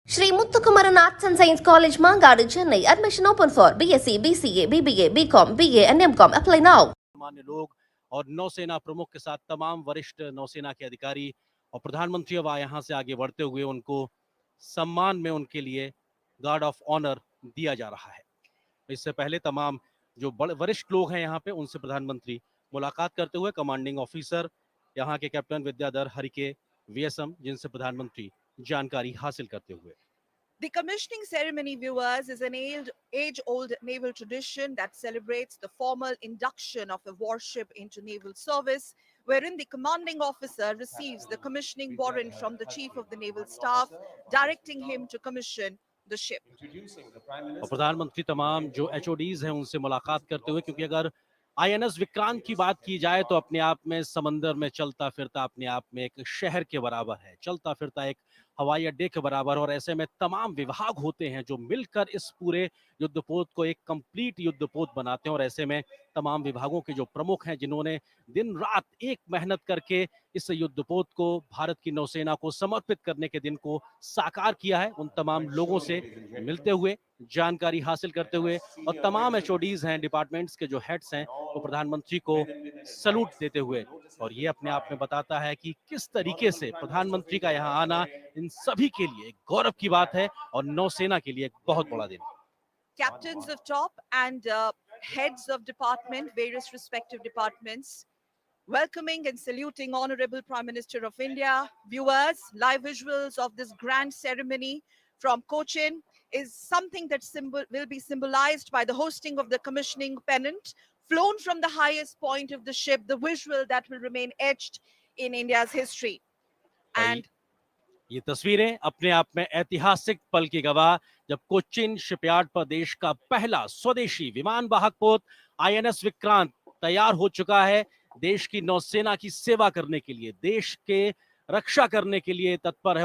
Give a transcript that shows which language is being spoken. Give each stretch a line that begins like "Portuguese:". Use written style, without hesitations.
English: Sri Muthukumaran Arts and Science College, Mangadu, Chennai. Admission open for BSc, BCA, BBA, BCom, BA and MCom. Apply now.
Hindi: मान्य लोग और नौसेना प्रमुख के साथ तमाम वरिष्ठ नौसेना के अधिकारी और प्रधानमंत्री अब यहाँ से आगे बढ़ते हुए उनको सम्मान में उनके लिए गार्ड ऑफ ऑनर दिया जा रहा है। इससे पहले तमाम जो बड़े वरिष्ठ लोग हैं यहाँ पे उनसे प्रधानमंत्री मुलाकात करते हुए कमांडिंग ऑफिसर यहाँ के कैप्टन विद्याधर हरिके वीएसएम जिनसे प्रधानमंत्री जानकारी हासिल करते हुए।
English: The commissioning ceremony, viewers, is an age-old naval tradition that celebrates the formal induction of a warship into naval service, wherein the commanding officer receives the commissioning warrant from the Chief of the Naval Staff, directing him to commission the ship.
Hindi: और प्रधानमंत्री तमाम जो HODs हैं उनसे मुलाकात करते हुए, क्योंकि अगर आईएनएस विक्रांत की बात की जाए तो अपने आप में समंदर में चलता फिरता अपने आप में एक शहर के बराबर है, चलता फिरता एक हवाई अड्डे के बराबर। और ऐसे में तमाम विभाग होते हैं जो मिलकर इस पूरे युद्धपोत को एक कंप्लीट युद्धपोत बनाते हैं। और ऐसे में तमाम विभागों के जो प्रमुख हैं जिन्होंने दिन रात एक मेहनत करके इस युद्धपोत को भारत की नौसेना को समर्पित करने के दिन को साकार किया है, उन तमाम लोगों से मिलते हुए जानकारी हासिल करते हुए और तमाम एचओडीज हैं, डिपार्टमेंट्स के जो हेड्स हैं, वो प्रधानमंत्री को सैल्यूट देते हुए। और ये अपने आप में बताता है कि किस तरीके से प्रधानमंत्री का यहाँ आना इन सभी के लिए एक गौरव की बात है और नौसेना के लिए एक बहुत बड़ा दिन।
English: Captains of top and heads of department, various respective departments, welcoming and saluting Honorable Prime Minister of India. Viewers, live visuals of this grand ceremony from Cochin is something that will be symbolized by the hosting of the commissioning pennant, flown from the highest point of the ship, the visual that will remain etched in India's history. And
Hindi: ये तस्वीरें अपने आप में ऐतिहासिक पल की गवाह, जब कोचिन शिपयार्ड पर देश का पहला स्वदेशी विमान वाहक पोत आईएनएस विक्रांत तैयार हो चुका है, देश की नौसेना की सेवा करने के लिए, देश के रक्षा करने के लिए तत्पर है।